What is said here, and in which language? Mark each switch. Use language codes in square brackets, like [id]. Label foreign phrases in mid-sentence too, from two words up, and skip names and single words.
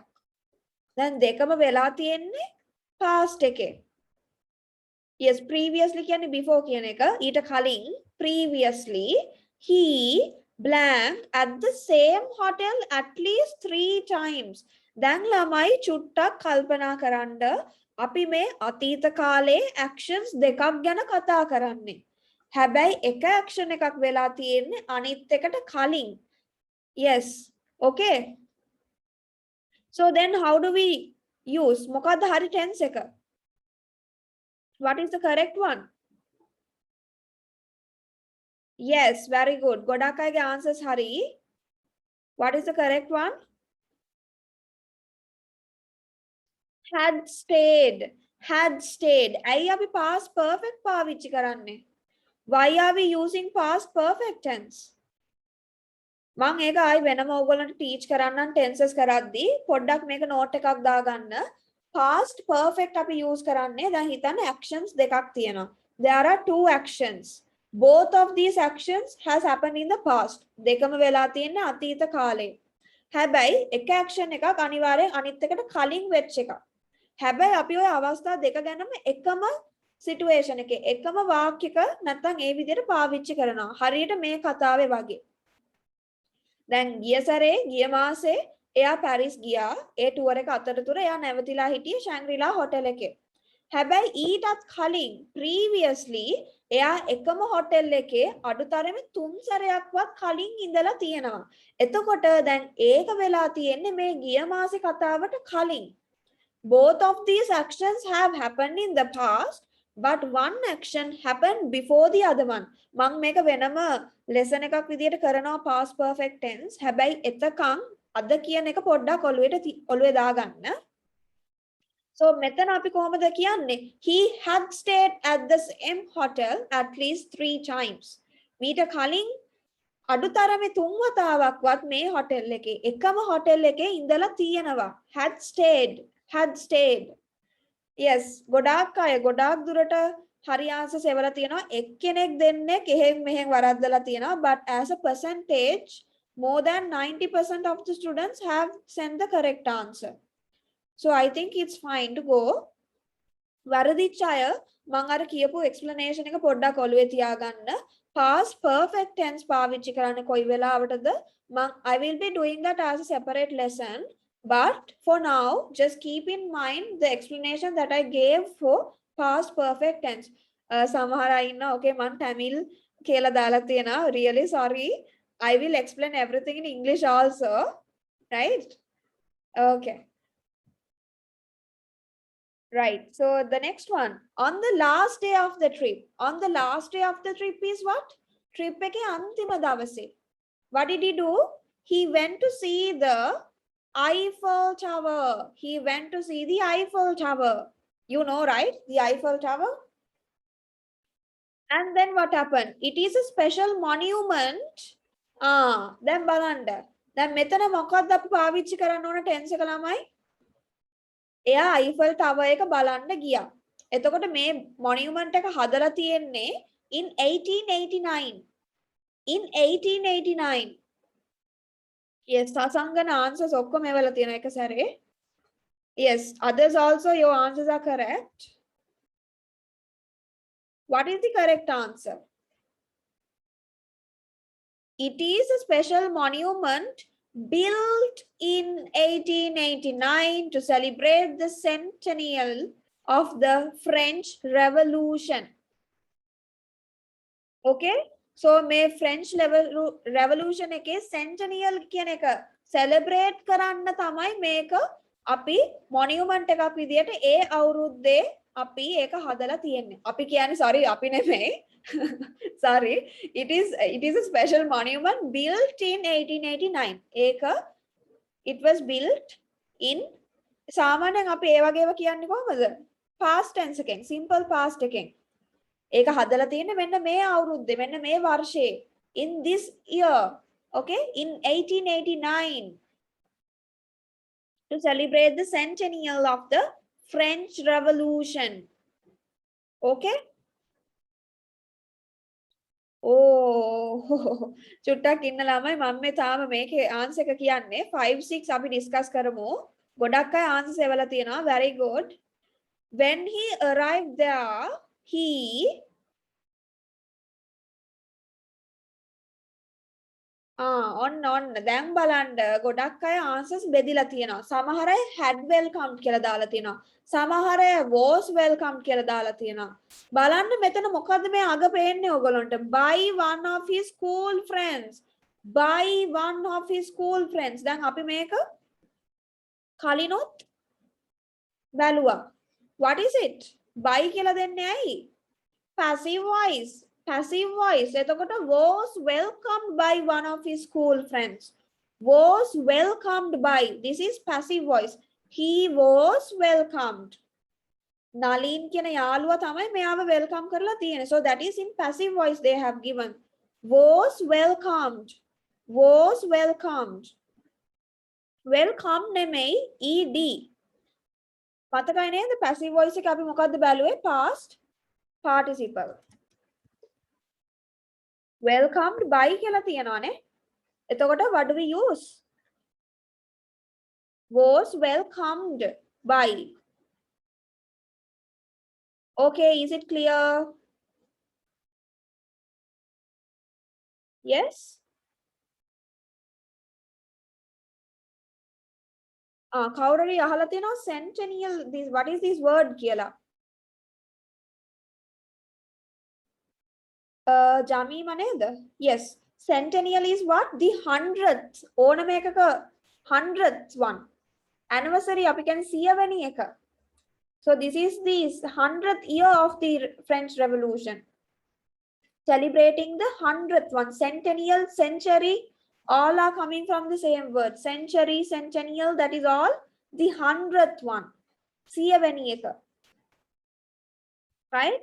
[si] දැන් දෙකම වෙලා තියෙන්නේ past එකේ. [en] Yes, previously [si] කියන්නේ before කියන එක. ඊට කලින් [en] previously he blank at the same hotel at least 3 times. [si] දැන් ළමයි චුට්ටක් කල්පනා කරන්න අපි මේ අතීත කාලේ actions දෙකක් ගැන කතා කරන්නේ. හැබැයි එක action එකක් වෙලා තියෙන්නේ අනිත් එකට කලින්. [en] Yes, okay. So then how do we use [si] මොකද්ද හරි tense එක? [en] What is the correct one? Yes, very good. [si] ගොඩක් අයගේ answers හරි. [en] What is the correct one? Had stayed. Had stayed. [si] ඇයි අපි [en] past perfect [si] පාවිච්චි කරන්නේ? [en] Why are we using past perfect tense? [si] මම ඒක ආයි වෙනම ඔයගොල්ලන්ට teach කරන්නම් tenses කරද්දී පොඩ්ඩක් මේක note එකක් දාගන්න. [en] Past perfect [si] අපි use කරන්නේ දැන් හිතන්න actions දෙකක් තියෙනවා. [en] There are 2 actions. Both of these actions has happened in the past. [si] දෙකම වෙලා තියෙන්නේ අතීත කාලේ. හැබැයි එක action එකක් අනිවාර්යෙන් අනිත් එකට කලින් වෙච්ච එකක්. හැබැයි අපි ওই අවස්ථා දෙක ගැනම එකම situation එකේ එකම වාක්‍යක නැත්නම් ඒ විදිහට පාවිච්චි කරනවා. හරියට මේ කතාවේ වගේ. දැන් ගිය සැරේ ගිය මාසේ එයා පැරිස් ගියා. ඒ ටුවර් එක අතරතුර එයා නැවතිලා හිටියේ Shangri-La hotel එකේ. හැබැයි ඊටත් කලින් previously එයා එකම hotel එකේ අඩුතරමේ 3 සැරයක්වත් කලින් ඉඳලා තියෙනවා. එතකොට දැන් ඒක වෙලා තියෙන්නේ මේ ගිය මාසේ කතාවට කලින්. [en] Both of these actions have happened in the past, but one action happened before the other one. [si] මම මේක වෙනම lesson එකක් විදියට කරනවා [en] past perfect tense. [si] හැබැයි එතකන් අද කියන එක පොඩ්ඩක් ඔළුවේ දාගන්න. So මෙතන අපි කොහොමද කියන්නේ? [en] He had stayed at the same hotel at least 3 times. [si] මීට කලින් අඩුතරමේ 3 වතාවක්වත් මේ hotel එකේ එකම hotel එකේ ඉඳලා තියෙනවා. [en] Had stayed. Yes, [si] ගොඩාක් අය ගොඩාක් දුරට හරි answers එවලා තියෙනවා. එක්කෙනෙක් දෙන්නෙක් එහෙන් මෙහෙන් වරද්දලා තියෙනවා. [en] But as a percentage, more than 90% of the students have sent the correct answer. So I think it's fine to go. [si] වරදිච්ච අය මම අර කියපු explanation එක පොඩ්ඩක් ඔළුවේ තියාගන්න. [en] Past perfect tense [si] පාවිච්චි කරන්නේ කොයි වෙලාවටද? [en] I will be doing that as a separate lesson. But for now, just keep in mind the explanation that I gave for past perfect tense. [si] සමහර අය ඉන්නවා okay මම Tamil කියලා දාලා තියෙනවා. [en] Really sorry. I will explain everything in English also. Right? Okay. Right. So the next one. On the last day of the trip. On the last day of the trip is what? [si] Trip එකේ අන්තිම දවසේ. [en] What did he do? He went to see the Eiffel Tower. He went to see the Eiffel Tower. You know, right? The Eiffel Tower. And then what happened? It is a special monument. [si] Then බලන්න. දැන් මෙතන මොකක්ද අපි පාවිච්චි කරන්න ඕන tense එක ළමයි? එයා Eiffel Tower එක බලන්න ගියා. එතකොට මේ monument එක හදලා තියෙන්නේ in 1889. [en] In 1889. Yes, [si] සසංගන answers ඔක්කොම එවලා තියෙන එක සැරේ. [en] Yes, others also your answers are correct. What is the correct answer? It is a special monument built in 1889 to celebrate the centennial of the French Revolution. Okay? So [si] මේ French Revolution එකේ centennial කියන එක celebrate කරන්න තමයි මේක අපි monument එකක් විදියට ඒ අවුරුද්දේ අපි ඒක හදලා තියෙන්නේ. අපි කියන්නේ sorry අපි නෙමෙයි. [en] Sorry, it is a special monument built in 1889. [si] ඒක [en] it was built in [si] සාමාන්‍යයෙන් අපි ඒ වගේව කියන්නේ කොහමද? [en] Past tense [si] එකෙන්, [en] simple past [si] එකෙන්. ඒක හදලා තියෙන්නේ මෙන්න මේ අවුරුද්දේ මෙන්න මේ වර්ෂයේ [en] in this year, okay, in 1889 to celebrate the centennial of the French Revolution. Okay. [si] ඕ චුට්ටක් ඉන්න ළමයි මම මේ තාම මේකේ ආන්සර් එක කියන්නේ 5 6 අපි ඩිස්කස් කරමු. ගොඩක් අය ආන්සර්ස් එවලා තියෙනවා. [en] very good. When he arrived there, he [si] ඔන්න දැන් බලන්න ගොඩක් අය ආන්සර්ස් බෙදිලා තියෙනවා. සමහර අය [en] had welcomed [si] කියලා දාලා තියෙනවා. සමහර අය [en] was welcomed [si] කියලා දාලා තියෙනවා. බලන්න මෙතන මොකද්ද මේ අග පේන්නේ ඔයගොල්ලන්ට? [en] by one of his school friends. by one of his school friends. [si] දැන් අපි මේක කලිනොත් බැලුවා. [en] what is it? by [si] කියලා දෙන්නේ ඇයි? [en] passive voice. Passive voice. එතකොට was welcomed by one of his school friends. Was welcomed by. This is passive voice. He was welcomed. [si] Nalin කියන යාළුවා තමයි මෙයාව welcome කරලා තියෙන්නේ. [en] So that is in passive voice they have given. Was welcomed. Was welcomed. [si] Welcome නෙමෙයි ed. මතකයි නේද? [en] passive voice [si] එක අපි මොකද්ද බැලුවේ? [en] Past participle. Welcomed by කියලා තියෙනවානේ. එතකොට what do we use? Was welcomed by. Okay, is it clear? Yes? [si] කවුරුරි අහලා තියෙනවා [en] centennial, this what is this word [si] කියලා? ජමීම නේද? [en] Yes. Centennial is what? The 100th. [si] ඕනම එකක 100th one. Anniversary අපි කියන්නේ 100 වෙනි එක. [en] So this is the 100th year of the French Revolution. Celebrating the 100th one. Centennial, century, all are coming from the same word. Century, centennial, that is all the 100th one. [si] 100 වෙනි එක. [en] Right?